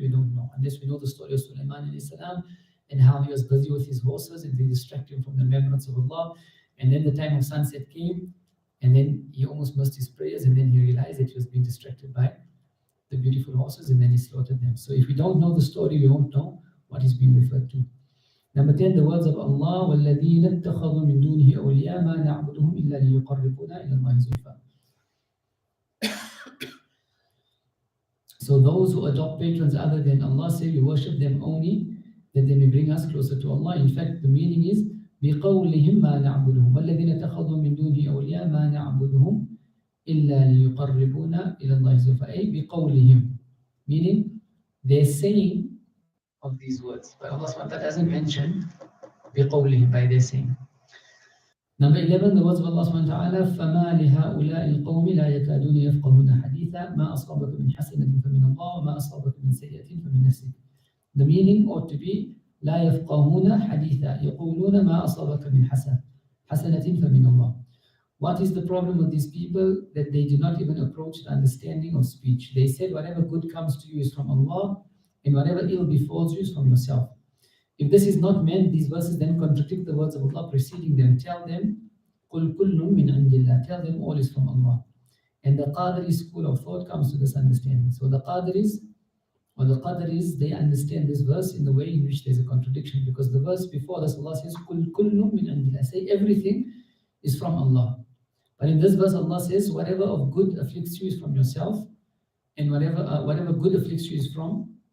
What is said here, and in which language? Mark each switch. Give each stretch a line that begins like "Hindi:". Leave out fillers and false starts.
English: We don't know, unless we know the story of Sulaiman alayhi salam and how he was busy with his horses and they distracted him from the remembrance of Allah. And then the time of sunset came, and then he almost missed his prayers, and then he realized that he was being distracted by the beautiful horses, and then he slaughtered them. So if we don't know the story, we won't know what is being referred to. Number 10, the words of Allah,
Arabic: وَالَّذِينَ اتَّخَذُوا مِن دُونِهِ أَوْلِيَاءَ مَا نَعْبُدُهُمْ إِلَّا لِيُقَرِّبُونَا إِلَى اللَّهِ زُلْفَىٰ.
English: So those who adopt patrons other than Allah say we worship them only that they may bring us closer to Allah. In fact, the meaning is
Arabic: بِقَوْلِهِمْ مَا نَعْبُدُهُمْ وَالَّذِينَ اتَّخَذُوا مِن دُونِهِ أَوْلِيَاءَ مَا نَعْبُدُهُمْ إِلَّا لِيُقَرِّبُونَا إِلَى اللَّهِ زُلْفَىٰ.
English: بِقَوْلِهِمْ, meaning they're saying of these words. But Allah SWT doesn't mention بِقَوْلِهِمْ, by their saying. Number 11, the words of Allah subhanahu wa ta'ala,
Arabic: فَمَا لِهَؤُلَاءِ الْقَوْمِ لَا يَكَادُونَ يَفْقَهُونَ حَدِيثًا مَا أَصَابَكَ مِنْ حَسَنَةٍ فَمِنَ اللَّهِ وَمَا أَصَابَكَ مِنْ سَيِّئَةٍ فَمِنْ نَفْسِكَ.
English: The meaning ought to be
Arabic: لا يفقهون حديثا يقولون ما أصابك من حسنة فمن الله.
English: What is the problem with these people? That they do not even approach the understanding of speech. They said whatever good comes to you is from Allah, and whatever ill befalls you is from yourself. If this is not meant, these verses then contradict the words of Allah preceding them. Tell them,
Arabic: قُلْ كُلٌّ مِّنْ عِنْدِ اللَّهِ.
English: Tell them all is from Allah. And the Qadri school of thought comes to this understanding. So the Qadris, they understand this verse in the way in which there's a contradiction, because the verse before this, Allah says,
Arabic: قُلْ كُلٌّ مِّنْ عِنْدِ اللَّهِ.
English: Say everything is from Allah. But in this verse, Allah says, whatever of good afflicts you is from yourself, and whatever good afflicts you is from